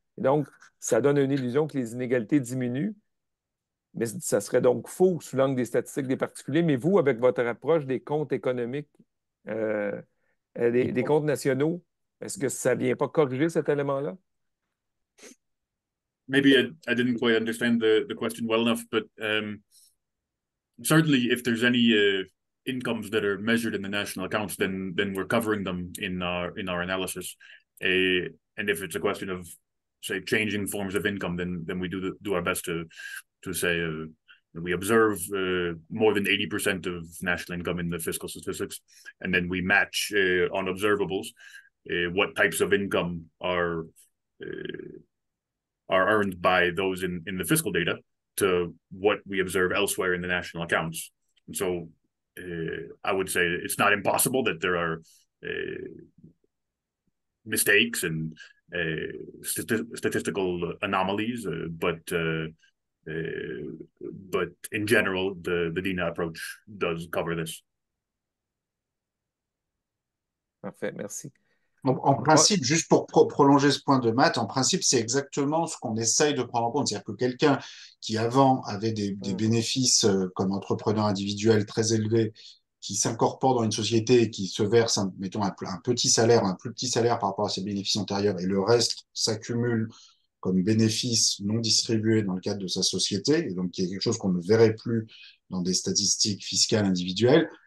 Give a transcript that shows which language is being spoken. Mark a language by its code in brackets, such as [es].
[fr] Et donc, ça donne une illusion que les inégalités diminuent, mais ça serait donc faux sous l'angle des statistiques des particuliers. Mais vous, avec votre approche des comptes économiques, euh, des comptes nationaux, est-ce que ça ne vient pas corriger cet élément-là? [en] Maybe I didn't quite understand the question well enough, but certainly if there's any incomes that are measured in the national accounts, then we're covering them in our analysis. And if it's a question of say changing forms of income, then we do our best to say we observe more than 80% of national income in the fiscal statistics, and then we match on observables what types of income are earned by those in the fiscal data to what we observe elsewhere in the national accounts. And so I would say it's not impossible that there are mistakes and statistical anomalies, but in general, the DINA approach does cover this. [fr] Parfait, merci. En principe, juste pour prolonger ce point de maths, en principe, c'est exactement ce qu'on essaye de prendre en compte. C'est-à-dire que quelqu'un qui avant avait des bénéfices comme entrepreneur individuel très élevés, qui s'incorpore dans une société et qui se verse, mettons, un petit salaire, un plus petit salaire par rapport à ses bénéfices antérieurs, et le reste s'accumule comme bénéfices non distribués dans le cadre de sa société, et donc qui est quelque chose qu'on ne verrait plus dans des statistiques fiscales individuelles.